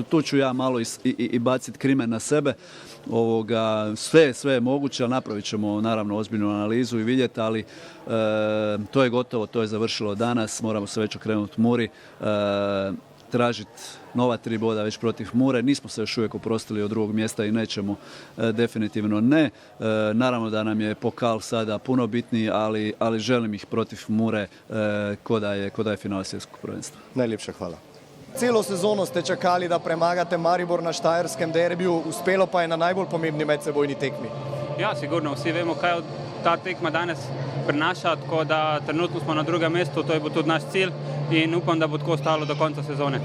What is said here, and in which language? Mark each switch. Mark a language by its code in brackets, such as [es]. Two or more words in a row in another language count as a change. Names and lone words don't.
[hr] Tu ću ja malo i baciti krimen na sebe. Sve je moguće, ali napravit ćemo naravno ozbiljnu analizu i vidjeti, ali to je gotovo, to je završilo danas, moramo se već okrenuti Muri, tražiti nova 3 boda već protiv Mure. Nismo se još uvijek oprostili od 2. mjesta i nećemo, definitivno ne. Naravno da nam je pokal sada puno bitniji, ali želim ih protiv Mure ko da je finale svjetskog prvenstva. [sl] Najlepša hvala. Celo sezono ste čakali, da premagate Maribor na štajerskem derbiju, uspelo pa je na najbolj pomembni medsebojni tekmi. Ja, sigurno, vsi vemo, kaj ta tekma danes prinaša, tako da trenutno smo na drugem mestu, to je bo tudi naš cilj in upam, da bo tako ostalo do konca sezone.